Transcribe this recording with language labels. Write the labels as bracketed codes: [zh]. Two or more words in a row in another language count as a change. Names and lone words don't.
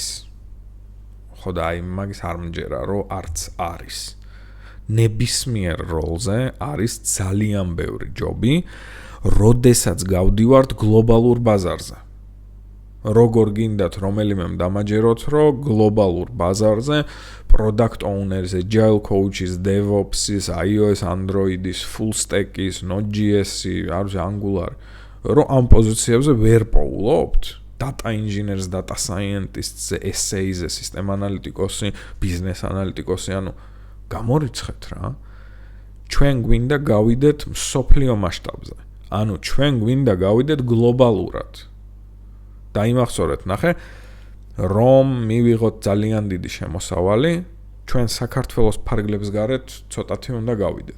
[ka] ხო და აი მაგის არ მჯერა რომ არც არის. ნებისმიერ როლზე არის ძალიან ბევრი ჯობი. როდესაც გავდივართ გლობალურ ბაზარზე. როგორ გინდათ რომელიმე დამაჯეროთ, რომ გლობალურ ბაზარზე [en] product owners, agile coaches, [ka] DevOps-ის, iOS, Android-ის, full stack-ის, Node.js-ი, Angular, რომ ამ პოზიციებზე ვერ პოულობთ. [en] Data engineers, data scientists, SAs, system analytics-ი, business analytics-ი, [ka] ანუ გამორიცხეთ რა. ჩვენ გვინდა გავიდეთ მსოფლიო მასშტაბზე. ანუ ჩვენ გვინდა გავიდეთ გლობალურად. დაიმახსოვრეთ, ნახე, რომ მივიღოთ ძალიან დიდი შემოსავალი, ჩვენ საქართველოს ფარგლებს გარეთ ცოტათი უნდა გავიდეთ.